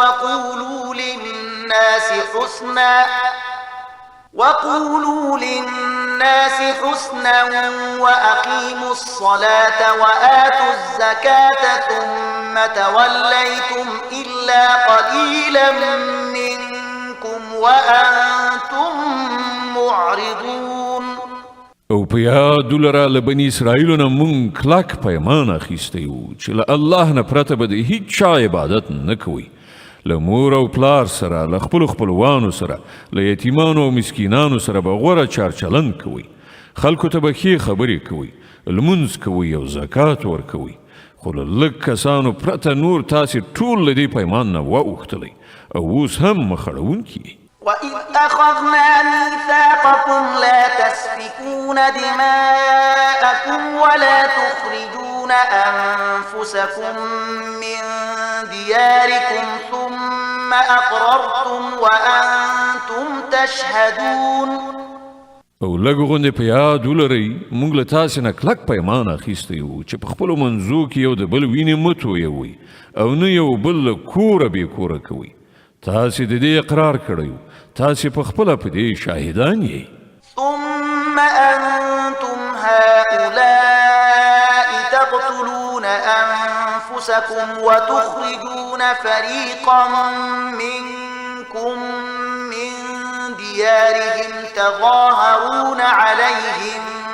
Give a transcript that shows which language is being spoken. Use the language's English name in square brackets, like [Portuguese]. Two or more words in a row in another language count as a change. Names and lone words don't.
[Arabic] وقولوا للناس حسنا وأقيموا الصلاة وآتوا الزكاة ثم توليتم إلا قليلا منكم وأنتم معرضون. [Pashto] او په یاد ولره له بني اسرائیلو نه مونږ کلک پیمان اخیستی وو چې له الله نه پرته به د هیڅ چا عبادت نه کوئ. له مور او پلار سره له خپلو خپلوانو سره له یتیمانو او مسکینانو سره به غوره چارچلند کوئ. خلکو ته به ښې خبرې کوئ لمونځ کوئ او زکات ورکوئ. خو له لږ کسانو پرته نور تاسې ټول له دې پیمان نه واوښتلی او اوس هم مخ اړوونکي یې. [Arabic] وإذ أخذنا ميثاقكم لا تسفكون دماءكم ولا تخرجون أنفسكم من دياركم ثم أقررتم وأنتم تشهدون. [Pashto] او لږ غوندې په یاد ولرئ موږ له تاسې نه کلک پیمان اخیستی وو چې په خپلو منځو کې یو د بل وینې مه تویوئ او نه یو بل له کوره بې کوره کوئ. تاسې د دې اقرار کړی وو تاسې په خپله په دې شاهدان یې. [Arabic] ثم أنتم هؤلاء تقتلون أنفسكم وتخرجون فريقا منكم من ديارهم تظاهرون عليهم